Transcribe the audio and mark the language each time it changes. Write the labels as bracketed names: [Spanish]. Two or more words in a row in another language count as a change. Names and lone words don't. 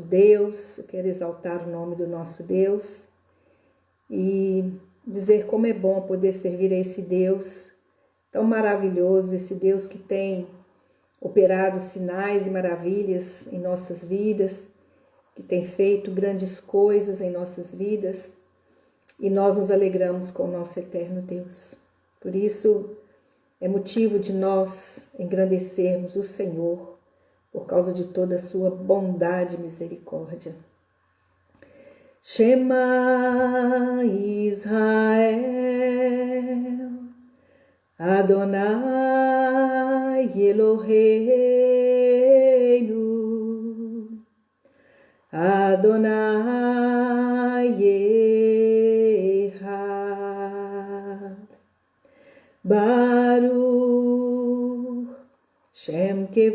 [Portuguese] Deus, eu quero exaltar o nome do nosso Deus e dizer como é bom poder servir a esse Deus tão maravilhoso, esse Deus que tem operado sinais e maravilhas em nossas vidas, que tem feito grandes coisas em nossas vidas, e nós nos alegramos com o nosso eterno Deus. Por isso, é motivo de nós engrandecermos o Senhor, por causa de toda a sua bondade e misericórdia. [Hebrew] שמע ישראל, אדוני אלוהינו, אדוני אחד, ברוך שם